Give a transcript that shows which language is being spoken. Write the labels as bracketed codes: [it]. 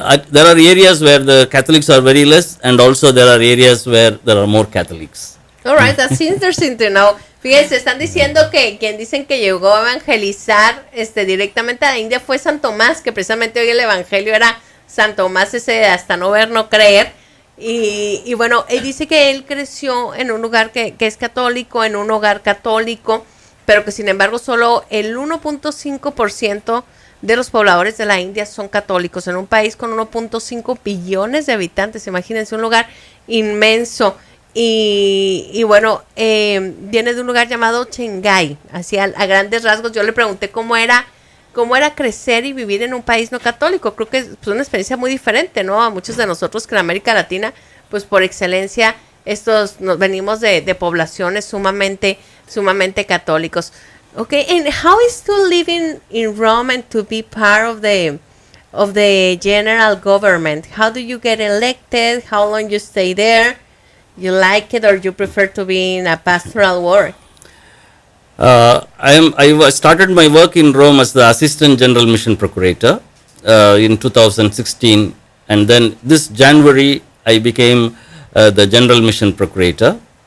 [en] There are areas where the Catholics are very less, and also there are areas where there are more Catholics. All right, that's interesting to know. [es] Fíjense, están diciendo que quien dicen que llegó a evangelizar directamente a la India fue San Tomás, que precisamente hoy el evangelio era San Tomás, ese de hasta no ver, no creer. Y bueno, él dice que él creció en un lugar que es católico, en un hogar católico, pero que sin embargo solo el 1.5% de los pobladores de la India son católicos, en un país con 1.5 billones de habitantes. Imagínense, un lugar inmenso. Y bueno, viene de un lugar llamado Chengai, así a grandes rasgos. Yo le pregunté cómo era crecer y vivir en un país no católico. Creo que es una experiencia muy diferente, ¿no? A muchos de nosotros que en América Latina, pues por excelencia, nos venimos de poblaciones sumamente católicos. [en] Okay, and how is to living in Rome and to be part of the general government? How do you get elected? How long you stay there? You like it, or you prefer to be in a pastoral work? I started my work in Rome as the Assistant General Mission Procurator in 2016, and then this January I became the General Mission Procurator.